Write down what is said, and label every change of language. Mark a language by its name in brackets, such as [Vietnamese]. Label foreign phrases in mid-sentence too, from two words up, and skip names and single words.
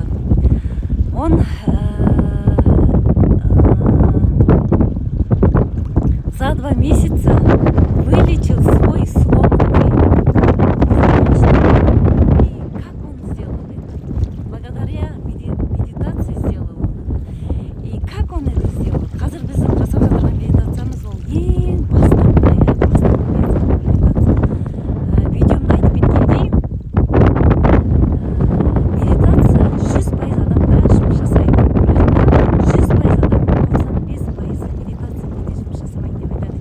[Russian] Он за 2 месяца вылечил свой сломанный мозг. И как он сделал это? Благодаря медитации сделал. И как он это сделал? [Kazakh] Қазір біздің жасап жатырған медитациямыз ол ең бастапқы медитация. Видеомда айтып кеткендей, медитация 100% адамда жұмыс жасайды. Бірақ 100% адам 95% медитациямен жұмыс жасамайды деп айтады.